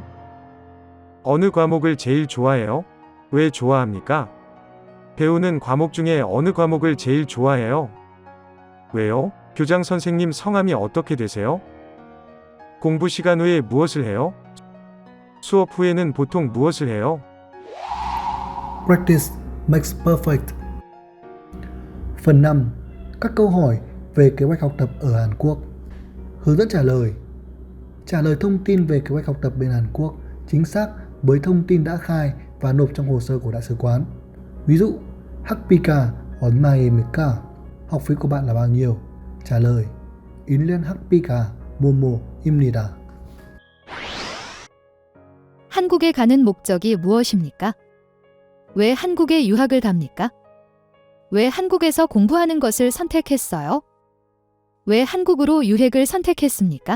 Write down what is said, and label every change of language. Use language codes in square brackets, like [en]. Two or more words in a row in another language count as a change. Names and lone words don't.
[ko] 어느 과목을 제일 좋아해요? 왜 좋아합니까? 배우는 과목 중에 어느 과목을 제일 좋아해요? 왜요? 교장 선생님 성함이 어떻게 되세요? 공부 시간 후에 무엇을 해요? 수업 후에는 보통 무엇을 해요? [en] Practice makes perfect. [vi] Phần 5. Các câu hỏi về kế hoạch học tập ở Hàn Quốc. Hướng dẫn trả lời. Trả lời thông tin về kế hoạch học tập bên Hàn Quốc chính xác với thông tin đã khai và nộp trong hồ sơ của đại sứ quán. Ví dụ, [ko] 학비가 얼마입니까? [vi] Học phí của bạn là bao nhiêu? trả lời, [ko] 1년 학비가 뭐뭐입니다. 한국에 가는 목적이 무엇입니까? 왜 한국에 유학을 갑니까? 왜 한국에서 공부하는 것을 선택했어요? 왜 한국으로 유학을 선택했습니까?